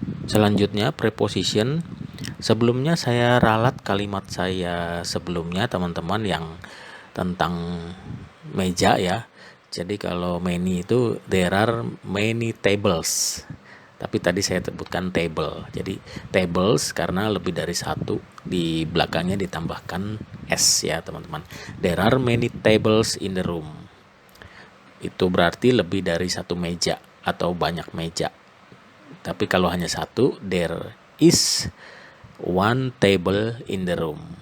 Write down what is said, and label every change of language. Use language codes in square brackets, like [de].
[id] Selanjutnya preposition. Sebelumnya saya ralat kalimat saya sebelumnya teman-teman yang tentang meja ya. Jadi kalau [en] many itu there are many tables. [id] Tapi tadi saya sebutkan table. Jadi tables karena lebih dari satu, di belakangnya ditambahkan s ya teman-teman. [en] There are many tables in the room. [id] Itu berarti lebih dari satu meja atau banyak meja. Tapi kalau hanya satu, [en] there is one table in the room.